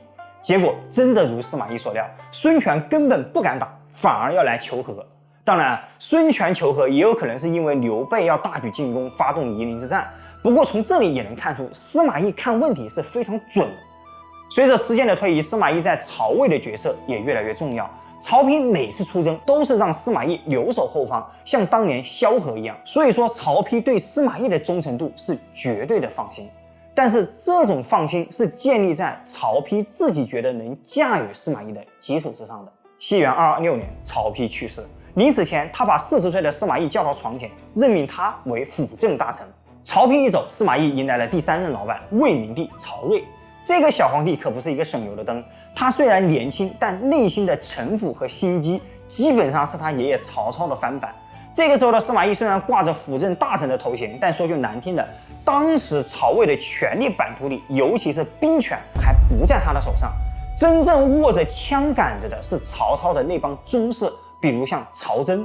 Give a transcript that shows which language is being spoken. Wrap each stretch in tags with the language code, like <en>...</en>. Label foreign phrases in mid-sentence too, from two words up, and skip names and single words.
<zh>結果真的如司馬懿所料，孫權根本不敢打，反而要來求和。當然，孫權求和也有可能是因為劉備要大舉進攻，發動夷陵之戰。不過從這裡也能看出，司馬懿看問題是非常準的。隨着時間的推移，司馬懿在曹魏的角色也越來越重要。曹丕每次出征都是讓司馬懿留守後方，像當年蕭何一樣。所以說，曹丕對司馬懿的忠誠度是絕對的放心。但是這種放心是建立在曹丕自己覺得能駕馭司馬懿的基礎之上的。西元226年，曹丕去世。臨死前，他把40歲的司馬懿叫到床前，任命他為輔政大臣。曹丕一走，司馬懿迎來了第3任老闆魏明帝曹睿。這個小皇帝可不是一個省油的燈，他雖然年輕，但內心的城府和心機基本上是他爺爺曹操的翻版。這個時候的司馬懿雖然掛着輔政大臣的頭銜，但說句難聽的，當時曹魏的權力版圖裡，尤其是兵權還不在他的手上，真正握着槍桿子的是曹操的那幫宗室，比如像曹真。</zh>